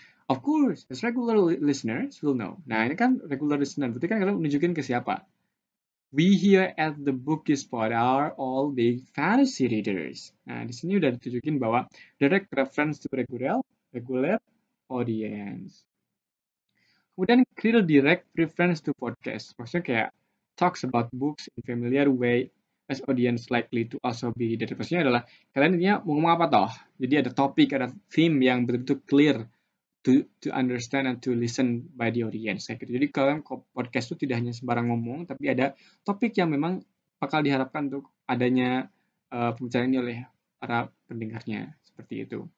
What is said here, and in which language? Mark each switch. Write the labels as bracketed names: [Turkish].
[English] Of course, as regular listeners will know. [Indonesian] Nah, ini kan regular listener, berarti kan kalian menunjukin ke siapa? [English] We here at the Bookies Pod are all big fantasy readers. [Indonesian] Nah, di sini udah ditunjukin bahwa [English] direct reference to regular audience. [Indonesian] Kemudian [English] clear direct reference to podcast. [Indonesian] Maksudnya kayak [English] talks about books in familiar way as audience likely to also be reader. [Indonesian] Maksudnya adalah kalian ini mau ngomong apa toh? Jadi ada topik, ada theme yang betul-betul [English] clear to understand and to listen by the audience. [Indonesian] Gitu. Jadi kalian podcast itu tidak hanya sembarang ngomong, tapi ada topik yang memang bakal diharapkan untuk adanya pembicaraan ini oleh para pendengarnya. Seperti itu.